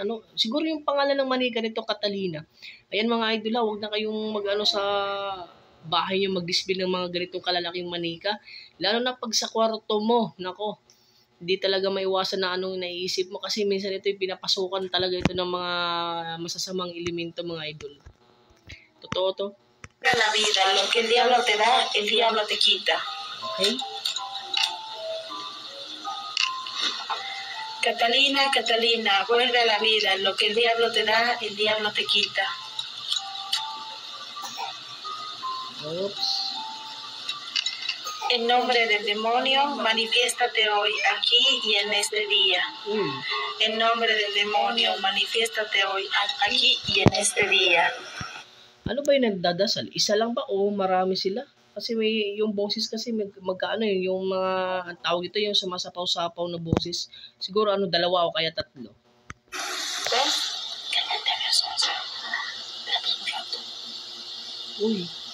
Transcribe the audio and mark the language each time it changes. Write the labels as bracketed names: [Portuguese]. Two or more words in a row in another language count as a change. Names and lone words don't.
[Filipino] Siguro yung pangalan ng manika nito, Catalina. Ayan mga idol, huwag na kayong sa bahay nyo mag-display ng mga ganitong kalalaking manika. Lalo na pag sa kwarto mo, nako, hindi talaga maiwasan na naiisip mo kasi minsan ito yung pinapasukan talaga ito ng mga masasamang elemento mga idol. Totoo to. [Spanish] La vida, lo que el diablo te da, el diablo te quita. [English] Okay. [Spanish] Catalina, guarda la vida, lo que el diablo te da, el diablo te quita. [English] Oops. [Spanish] En nombre del demonio, manifiéstate hoy, aquí y en este día. En nombre del demonio, manifiéstate hoy, aquí y en este día. [Filipino] Ano ba yung nagdadasal? Isa lang ba o marami sila? Kasi yung boses kasi magkaano yung mga tawag ito, yung sumasapaw-sapaw na boses. Siguro dalawa o kaya tatlo. Uy.